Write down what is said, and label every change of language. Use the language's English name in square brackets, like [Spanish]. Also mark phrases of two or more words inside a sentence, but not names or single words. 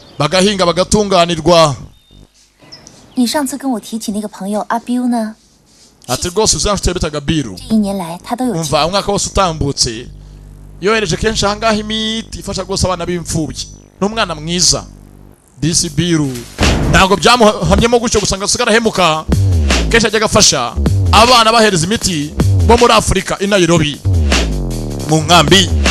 [Kinyarwanda] bagahinga bagatunganirwa. [Chinese] 你上次跟我提起那个朋友阿 Biu 呢？ [Kinyarwanda] ati rwose uzanshutse bitaga Biru. [Chinese] 这1年来他都有 [Kinyarwanda] umva umwaka wose utambutse yohereje kenshi ahangaha imiti ifasha rwose abana b'imfubyi. N'umwana mwiza disi Biru ntabwo byamuhamyemo gutyo gusa ngo asigara hemuka. Kenshi ajya agafasha abana bahereza imiti bo muri Afurika i Nairobi mu nkambi.